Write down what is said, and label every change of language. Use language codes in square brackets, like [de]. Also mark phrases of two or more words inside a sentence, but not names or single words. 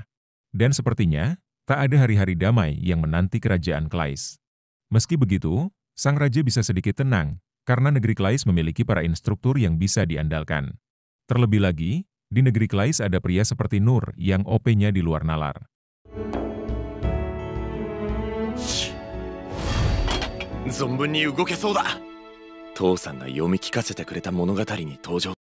[id] Dan sepertinya, tak ada hari-hari damai yang menanti kerajaan Klais. Meski begitu, sang raja bisa sedikit tenang, karena negeri Klais memiliki para instruktur yang bisa diandalkan. Terlebih lagi, di negeri Klais ada pria seperti Nur yang OP-nya di luar nalar. [ja] 存分に動けそうだ。父さんが読み聞かせてくれた物語に登場。